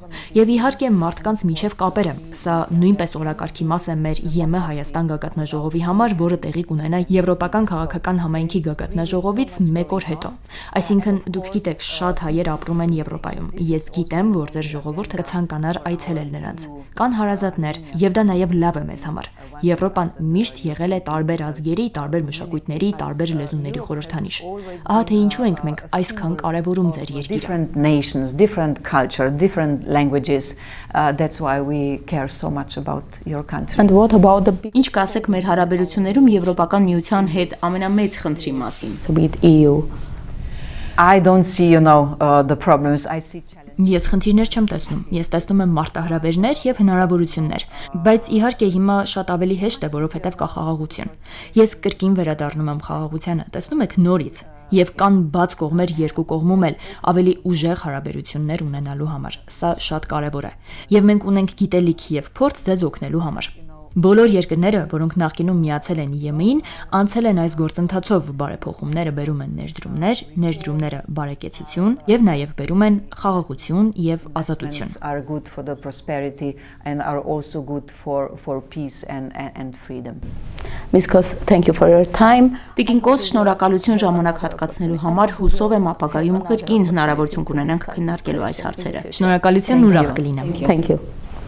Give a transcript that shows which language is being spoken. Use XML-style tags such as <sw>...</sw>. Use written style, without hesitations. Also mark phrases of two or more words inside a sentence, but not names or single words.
<hy>Եվ իհարկե մարդկանց միջև կապերը։ Սա նույնպես օրակարգի մաս է մեր ԵՄ Հայաստան գագաթնաժողովի համար, որը տեղի կունենա Եվրոպական քաղաքական համայնքի գագաթնաժողովից 1 օր հետո։ Այսինքն դուք գիտեք, շատ հայեր ապրում են Եվրոպայում։ Ես գիտեմ, որ ձեր ժողովուրդը կցանկանար այցելել նրանց։ Կան հարազատներ, եւ դա նաեւ լավ է մեզ համար, համար։ Եվրոպան միշտ եղել է տարբեր ազգերի, տարբեր մշակույթների, տարբեր լեզուների խորհրդանիշ։ Ահա թե ինչու ենք մենք այսքան կարևորում ձեր երկիրը։</hy> <en>Different nations, different culture, different languages. That's why we care so much about your country. And what about the big</en> <hy>Ինչ կասեք մեր հարաբերություններում Եվրոպական միության հետ ամենամեծ խնդրի մասին։</hy> <en>with EU? I don't see, the problems. I see challenges.</en> <hy>Ես խնդիրներ չեմ տեսնում։ Ես տեսնում եմ մարտահրավերներ եւ հնարավորություններ, բայց իհարկե հիմա շատ ավելի հեշտ է, որովհետեւ կա խաղաղություն։ Ես կրկին վերադառնում եմ խաղաղությանը, տեսնում եք նորից, եւ կան բաց կողմեր երկու կողմում էլ ավելի ուժեղ հարաբերություններ ունենալու համար։ Սա շատ կարեւոր է։ Եվ մենք ունենք գիտելիք եւ փորձ ձեզ օգնելու համար։ Բոլոր երկրները, որոնք նախկինում միացել են ԵՄ-ին, անցել են այս գործընթացով, բարեփոխումները բերում են ներդրումները բարեկեցություն եւ նաեւ բերում են խաղաղություն եւ ազատություն։</hy> <en>Are good for the prosperity and are also good for peace and freedom. Ms. Kos, thank you for your time.</en> <hy>Տիկին Կոս, շնորհակալություն ժամանակ հատկացնելու համար, հուսով եմ ապագայում կրկին հնարավորություն կունենանք քննարկելու այս հարցերը։ Շնորհակալություն, ուրախ կլինեմ։</hy> <en>Thank you.</en>